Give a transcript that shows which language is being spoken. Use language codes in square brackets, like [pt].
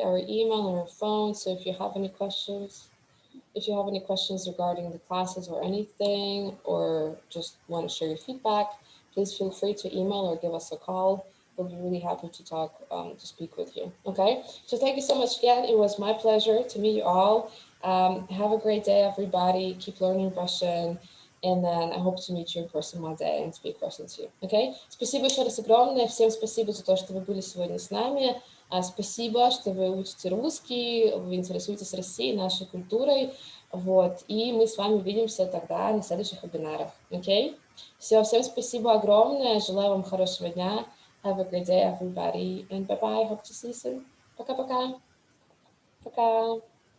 [en] Our email and our phone. So if you have any questions regarding the classes or anything, or just want to share your feedback, please feel free to email or give us a call. we'll be really happy to talk, to speak with you. Okay, so thank you so much again. It was my pleasure to meet you all. Have a great day, everybody. Keep learning Russian. And then I hope to meet you in person one day and speak Russian to you. Okay? [ru] Спасибо еще раз огромное. Всем спасибо за то, что вы были сегодня с нами. Спасибо, что вы учите русский, вы интересуетесь Россией, нашей культурой. Вот. И мы с вами увидимся тогда на следующих вебинарах. Окей? Все, всем спасибо огромное. Желаю вам хорошего дня. [en] Have a great day, everybody. And bye-bye. Hope to see you soon. [ru] Пока-пока. Пока.